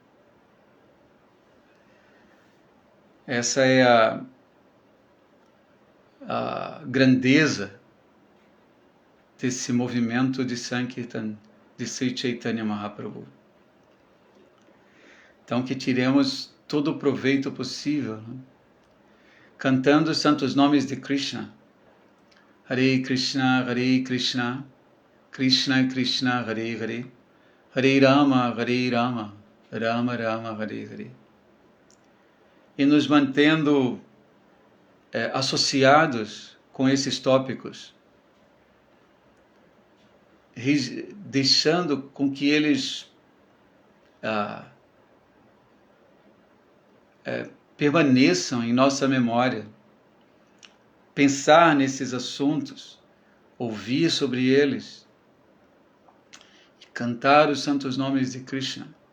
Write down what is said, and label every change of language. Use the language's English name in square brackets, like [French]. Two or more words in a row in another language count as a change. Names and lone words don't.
[Portuguese] Essa é a grandeza desse movimento de Sankirtan de Sri Chaitanya Mahaprabhu. Então, que tiremos todo o proveito possível, né? Cantando os santos nomes de Krishna. [Sanskrit] हरे कृष्ण, कृष्ण कृष्ण, हरे हरे, हरे राम, राम राम, हरे हरे. [Portuguese] E nos mantendo associados com esses tópicos, deixando com que eles permaneçam em nossa memória, pensar nesses assuntos, ouvir sobre eles, cantar os santos nomes de Krishna.